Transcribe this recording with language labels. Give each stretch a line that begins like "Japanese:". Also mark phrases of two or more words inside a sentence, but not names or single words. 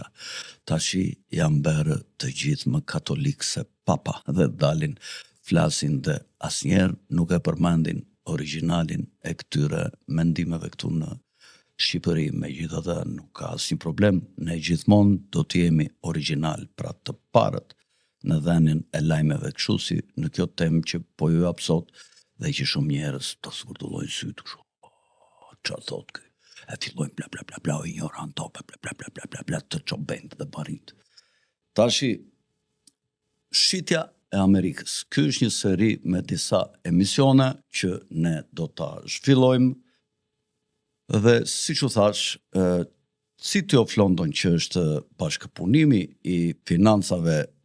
Albanian: Tashi janë bërë të gjithë më katolik se papa, dhe dalin, flasin dhe asnjëherë nuk e përmendin origjinalin e këtyre mendimeve këtu në Shqipëri. Megjithatë nuk ka asnjë problem, ne gjithmonë do të jemi origjinal, pra të parët në dhenin e lajmeve, kështu si në kjo temë që po ju jap sot, dhe që shumë njerëz do zgurdullojnë sytë kështu. Çfarë thot ky? E fillojnë bla bla bla bla, ignorant tope, bla bla bla bla bla bla, të çobend dhe barit. Tashi, shitja e Amerikës. Ky është një seri me disa emisione që ne do ta zhvillojmë, dhe siç u thash, City of London, që është bashkëpunimi i financave